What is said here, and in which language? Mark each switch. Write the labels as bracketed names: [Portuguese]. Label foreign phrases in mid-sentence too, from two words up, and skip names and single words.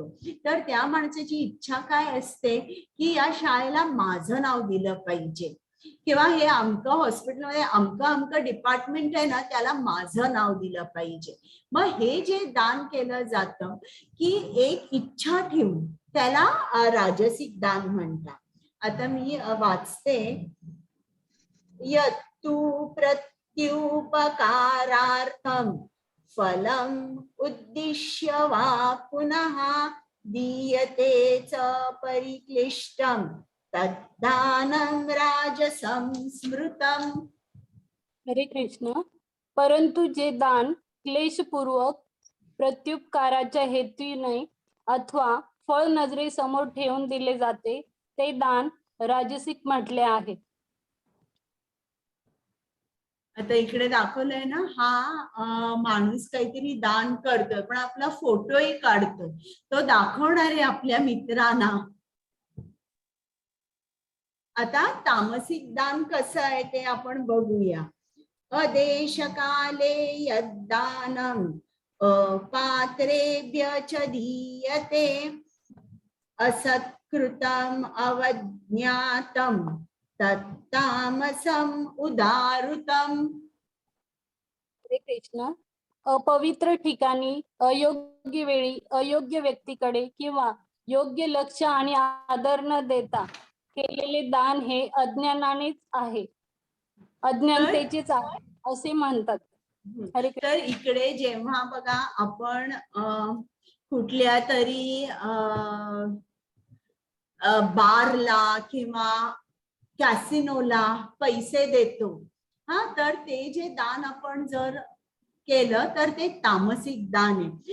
[Marathi] तर त्या माणसाची इच्छा काय असते की या शाळेला माझं नाव दिलं पाहिजे किंवा हे अमकं हॉस्पिटलमध्ये अमकं डिपार्टमेंट आहे ना, त्याला माझं नाव दिलं पाहिजे. मग हे जे दान केलं जातं की एक इच्छा ठेवून, त्याला राजसिक दान म्हणतात. आता मी वाचते. [Sanskrit] यत्तु प्रत्युपकारार्थम फलम उद्दिश्य वा पुनः दीयते च परिक्लिष्टम तद्दानं राजसं स्मृतम. [Marathi] हरे कृष्ण. परंतु जे दान क्लेशपूर्वक प्रत्युपकाराच्या हेतूने अथवा फळ नजरेसमोर ठेवून दिले जाते ते दान राजसिक म्हटले आहे. आता इकडे दाखवलंय ना, हा माणूस काहीतरी दान करतोय पण आपला फोटोही काढतोय, तो दाखवणार आहे आपल्या मित्रांना. आता तामसिक दान कसं आहे ते आपण बघूया. [Sanskrit] अदेश काले यद्दानम अपात्रेभ्य च दीयते असत्कृतम अवज्ञातम तत्तामसम उदारुतम. [Marathi] हरे कृष्ण. अपवित्र ठिकाणी, अयोग्य वेळी, अयोग्य व्यक्तीकडे किंवा योग्य लक्ष आणि आदर न देता केलेले दान हे अज्ञानानेच आहे, अज्ञानतेचेच आहे असे म्हणतात. हरे कृष्ण. तर इकडे जेव्हा बघा आपण कुठल्या तरी बारला किंवा कॅसिनोला पैसे देतो, तर ते जे दान आपण जर केलं तर ते तामसिक दान आहे.